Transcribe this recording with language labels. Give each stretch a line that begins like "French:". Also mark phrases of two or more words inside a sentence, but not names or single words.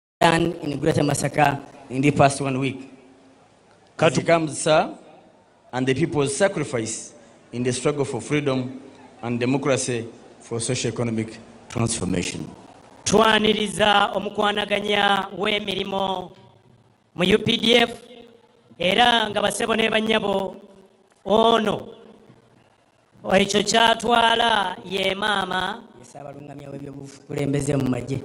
English: done in Greater Masaka in the past 1 week. As it comes, sir, and the people's sacrifice in the struggle for freedom and democracy for socio-economic transformation.
Ganda: Twaniriza omukwanaganya w'emirimo mu UPDF era nga basebo ne banyabo ono ekyo kyatwala ye maama Ssabalungamya w'ebyobukulembeze mu magye.